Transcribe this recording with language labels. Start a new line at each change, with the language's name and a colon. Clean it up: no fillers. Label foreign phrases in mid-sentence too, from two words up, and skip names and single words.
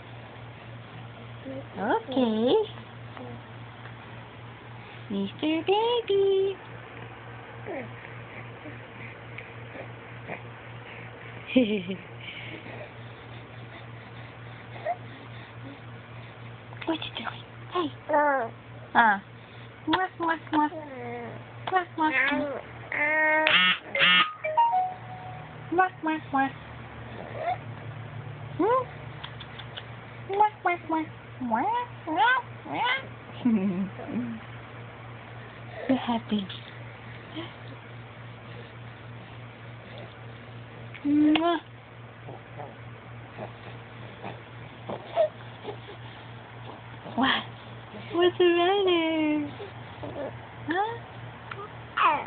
English: Okay. Mr. Baby. What you doing? Hey. Mwah, mwah, mwah. Mwah, mwah, mwah. Mwah, mwah, mwah. Hmm? Mwah, mwah, mwah. Mwah, mwah, mwah. You're happy. Mwah. What? What's the matter? Huh?